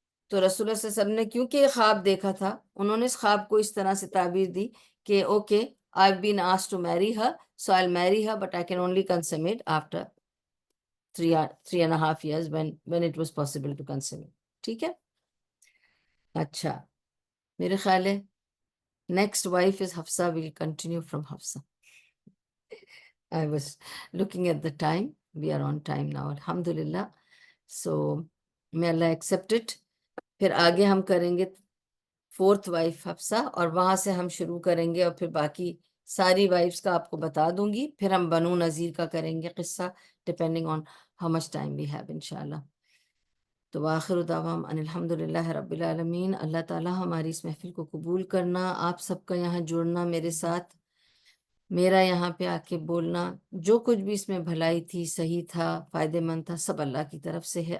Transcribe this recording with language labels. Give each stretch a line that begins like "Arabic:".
Urdu: تو رسول اللہ صلی اللہ علیہ وسلم نے کیونکہ یہ خواب دیکھا تھا، انہوں نے اس خواب کو اس طرح سے تعبیر دی کہ okay
English: I've been asked to marry her, so I'll marry her, but I can only consummate after 3.5 years when it was possible to consummate.
Urdu: ٹھیک ہے. اچھا میرے خیال ہے
English: next wife is Hafsa. We'll continue from Hafsa. I was looking at the time. We are on time now, alhamdulillah. So may Allah accept it.
Urdu: پھر آگے ہم کریں گے 4th وائف حفصہ، اور وہاں سے ہم شروع کریں گے، اور پھر باقی ساری وائفس کا آپ کو بتا دوں گی. پھر ہم بنو نذیر کا کریں گے قصہ،
English: depending on how much time we have
Urdu: انشاءاللہ. تو آخر دعواہم ان الحمدللہ رب العالمین. اللہ تعالی ہماری اس محفل کو قبول کرنا، آپ سب کا یہاں جڑنا میرے ساتھ، میرا یہاں پہ آ کے بولنا، جو کچھ بھی اس میں بھلائی تھی، صحیح تھا، فائدہ مند تھا، سب اللہ کی طرف سے ہے.